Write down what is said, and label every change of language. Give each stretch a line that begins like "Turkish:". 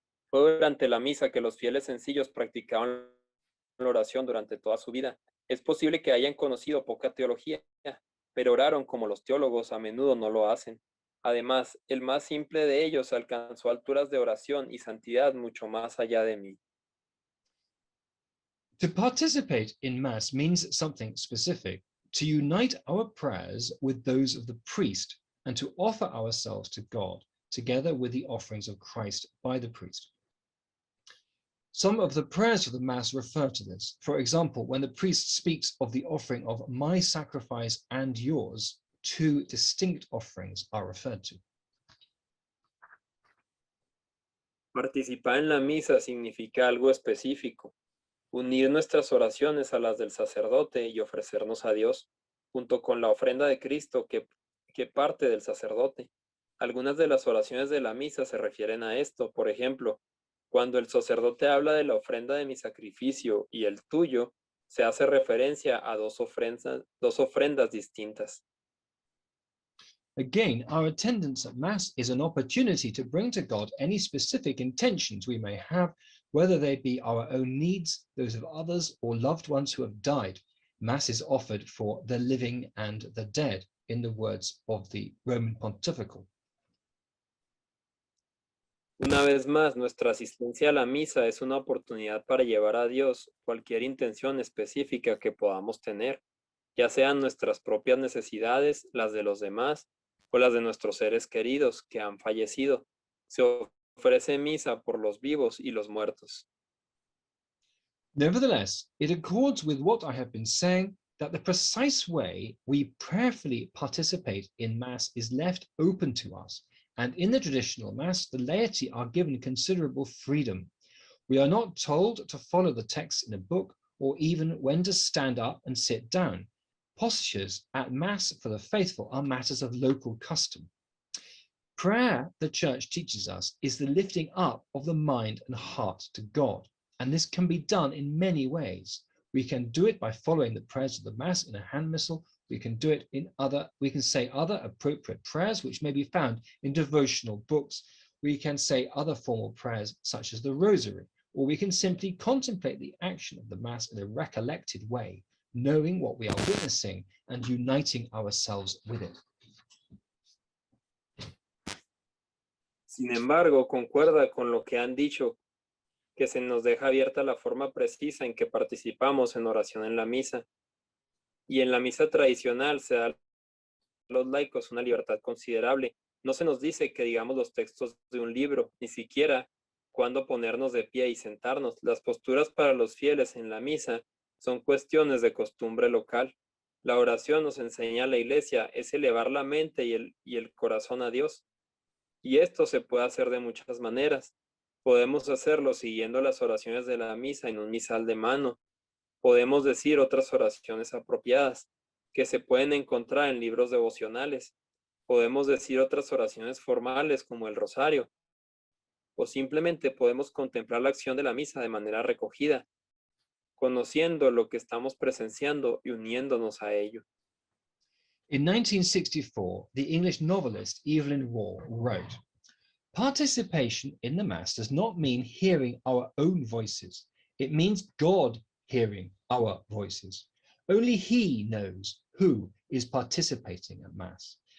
Spanish: Fue durante la misa que los fieles sencillos practicaban la oración durante toda su vida. Es posible que hayan conocido poca teología, pero oraron como los teólogos a menudo no lo hacen. Además, el más simple de ellos alcanzó alturas de oración y santidad mucho más allá de mí.
English: To participate in Mass means something specific, to unite our prayers with those of the priest and to offer ourselves to God, together with the offerings of Christ by the priest. Some of the prayers of the Mass refer to this. For example, when the priest speaks of the offering of my sacrifice and yours, two distinct offerings are referred to.
Spanish: Participar en la misa significa algo específico, unir nuestras oraciones a las del sacerdote y ofrecernos a Dios, junto con la ofrenda de Cristo que parte del sacerdote. Algunas de las oraciones de la misa se refieren a esto. Por ejemplo, cuando el sacerdote habla de la ofrenda de mi sacrificio y el tuyo, se hace referencia a dos ofrendas distintas.
English: Again, our attendance at Mass is an opportunity to bring to God any specific intentions we may have, whether they be our own needs, those of others, or loved ones who have died. Mass is offered for the living and the dead, in the words of the Roman Pontifical.
Spanish: Una vez más, nuestra asistencia a la misa es una oportunidad para llevar a Dios cualquier intención específica que podamos tener, ya sean nuestras propias necesidades, las de los demás, o las de nuestros seres queridos que han fallecido. Se ofrece misa por los vivos y los muertos.
English: Nevertheless, it accords with what I have been saying that the precise way we prayerfully participate in Mass is left open to us, and in the traditional Mass, the laity are given considerable freedom. We are not told to follow the text in a book or even when to stand up and sit down. Postures at Mass for the faithful are matters of local custom. Prayer, the Church teaches us, is the lifting up of the mind and heart to God, and this can be done in many ways. We can do it by following the prayers of the Mass in a hand missal. We can do it we can say other appropriate prayers which may be found in devotional books. We can say other formal prayers such as the Rosary, or we can simply contemplate the action of the Mass in a recollected way, knowing what we are witnessing and uniting ourselves with it.
Spanish: Sin embargo, concuerda con lo que han dicho, que se nos deja abierta la forma precisa en que participamos en oración en la misa. Y en la misa tradicional se da a los laicos una libertad considerable. No se nos dice que digamos los textos de un libro, ni siquiera cuándo ponernos de pie y sentarnos. Las posturas para los fieles en la misa son cuestiones de costumbre local. La oración, nos enseña la Iglesia, es elevar la mente y el corazón a Dios. Y esto se puede hacer de muchas maneras. Podemos hacerlo siguiendo las oraciones de la misa en un misal de mano. Podemos decir otras oraciones apropiadas que se pueden encontrar en libros devocionales. Podemos decir otras oraciones formales como el rosario. O simplemente podemos contemplar la acción de la misa de manera recogida, conociendo lo que estamos presenciando y uniéndonos a ello.
English: In 1964, the English novelist Evelyn Waugh wrote, "Participation in the Mass does not mean hearing our own voices. It means God hearing our voices. Only He knows who is participating at Mass.